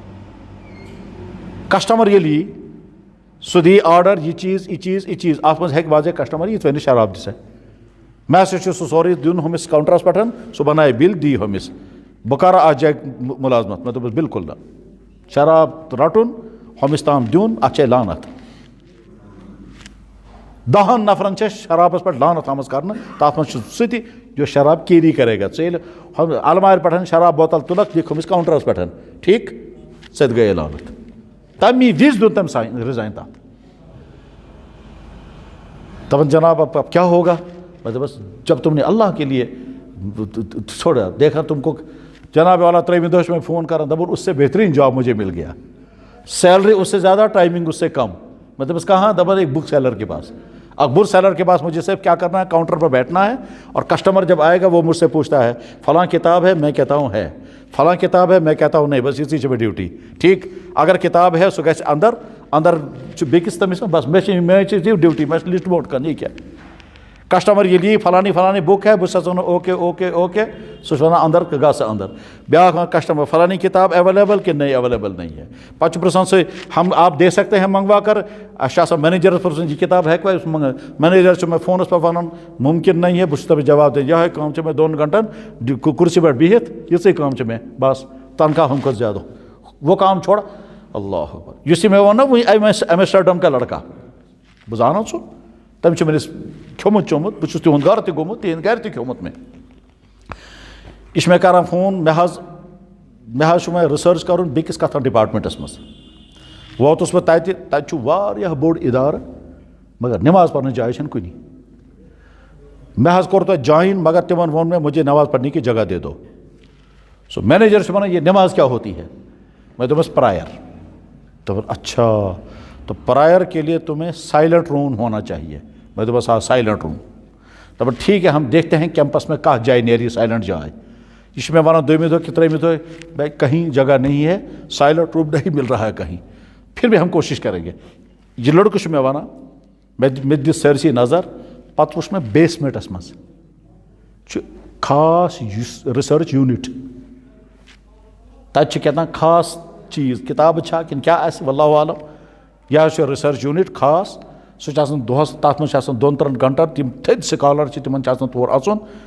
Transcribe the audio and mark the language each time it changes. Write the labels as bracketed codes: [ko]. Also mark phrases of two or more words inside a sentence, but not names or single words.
[ks] کسٹمر ییٚلہِ یی سُہ دی آرڈر یہ چیز اتھ منٛز ہیٚکہِ واضح کسٹمر یِتھ ؤنِتھ شراب دِ سا، مےٚ ہسا چھُ سُہ سورُے دیُن ہُمِس کاونٹرس پٮ۪ٹھ، سُہ بنایہِ بِل دی ہُمِس، بہٕ کرٕ اتھ جایہِ مُلازمت، مےٚ دوٚپُس بالکل نہ، شراب رٹُن ہُمِس تام دیُن اتھ چھے لعنت، 10 نفرن چھِ شرابس پٮ۪ٹھ لعنت آمٕژ کرنہٕ، تتھ منٛز چھُ سُہ تہِ [ur] جو شراب کیری کرے گا، [ks] ژٕ ییٚلہِ المارِ پٮ۪ٹھ شراب بوتل تُلکھ دِکھ ہُمِس کاونٹرس پٮ۪ٹھ، ٹھیٖک ژےٚ تہِ گٔیے لعنت، تمی وز دیُت تٔمۍ رِزاین تتھ، [ur] دپان جناب اب کیا ہوگا، میں بس جب تم نے اللہ کے لیے چھوڑا دیکھا تم کو، جناب والا [ks] 3 دۄہ چھُ مےٚ فون کران دپان [ur] اس سے بہترین جاب مجھے مل گیا، سیلری اس سے زیادہ ٹائمنگ اس سے کم، میں دپس کہاں، دپان ایک بک سیلر کے پاس، بک سیلر کے پاس مجھے صرف کیا کرنا ہے کاؤنٹر پر بیٹھنا ہے، اور کسٹمر جب آئے گا وہ مجھ سے پوچھتا ہے فلاں کتاب ہے، میں کہتا ہوں ہے، فلاں کتاب ہے، میں کہتا ہوں نہیں، [ks] بس یِژٕے چھِ مےٚ ڈیوٹی، [ur] ٹھیک اگر کتاب ہے [ks] سُہ گژھِ اندر چھُ بیٚکِس تٔمِس بس مےٚ چھِ ڈیوٹی، مےٚ چھِ لسٹ بوٹ کران یہِ کیٛاہ، کسٹمر ییٚلہِ یی فلانی بُک ہے بہٕ چھُسس وَنان اوکے سُہ چھُ وَنان اندر گژھ ژٕ اندر، بیٛاکھ وَنان کسٹمر فلانی کتاب اویلیبل کہ نہیں [ur] اویلیبل نہیں ہے، [ks] پتہٕ چھُ پرٛژھان سُہ [ur] ہم آپ دے سکتے ہیں منگوا کر، [ks] اَسہِ چھُ آسان مینیجرس پرٛژھُن یہِ کتاب ہیٚکوا أسۍ منگا، مینیجر چھُ مےٚ فونس پٮ۪ٹھ وَنان [ur] مُمکِن نہیں ہے، [ks] بہٕ چھُس تٔمِس جواب دِوان یِہوٚے کٲم چھِ مےٚ 2 گھنٹن کُرسی پٮ۪ٹھ بِہِتھ، یِژٕے کٲم چھِ مےٚ بس تنخواہ ہُمہِ کھۄتہٕ زیادٕ، [ur] وہ کام چھوڑ، اللہ اکبر، [ks] یُس یہِ مےٚ ووٚن نا وٕنۍ [ur] ایمسٹرڈم کا لڑکا، [ks] بہٕ زانان سُہ، تٔمۍ چھُ میٲنِس کھیوٚمُت چوٚمُت، بہٕ چھُس تِہُنٛد گرٕ تہِ گوٚمُت، تِہِنٛدِ گرِ تہِ کھیوٚمُت مےٚ، یہِ چھُ مےٚ کران فون، مےٚ حظ چھُ وۄنۍ رِسٲرٕچ کرُن بیٚکِس کتھ ڈپارٹمنٹس منٛز، ووتُس بہٕ تتہِ چھُ واریاہ بوٚڑ ادارٕ مگر نماز پرنٕچ جاے چھنہٕ کُنی، مےٚ حظ کوٚر تتہِ جویِن مگر تِمن ووٚن مےٚ [ur] مجھے نماز پڑھنے کی جگہ دے دو، [ks] سُہ مینیجر چھُ ونان [ur] یہ نماز کیا ہوتی ہے، میں تو بس پرائر تو اچھا تو پرائر کے لیے تمہیں سائلنٹ روم ہونا چاہیے. میں تو بس سائلنٹ روم تو ٹھیک ہے ہم دیکھتے ہیں کیمپس میں کہاں جائے نیری سائلنٹ جائے. یہ میں [ks] ونان دویمہ دۄہ کہ ترٛیٚیمہِ دۄہ [ur] بھائی کہیں جگہ نہیں ہے سائلنٹ روم نہیں مل رہا ہے کہیں. پھر بھی ہم کوشش کریں گے. [ks] یہ لڑکہ میں ونان مے دِ سٲرسٕے نظر پتہٕ وٕچھ مےٚ بیسمنٹس منٛز چھُ خاص ریسرچ یوٗنٹ تتہِ چھِ کیٛاہ تام خاص چیٖز کتابہٕ چھا کِنہٕ کیٛاہ آسہِ واللہ عالم. یہ چھُ ریسرچ یوٗنٹ خاص سُہ چھُ آسان دۄہس تتھ منٛز چھِ آسان 2-3 گھنٹن تِم تھٔدۍ سکالر چھِ تِمن چھِ آسان تور اژُن پتہٕ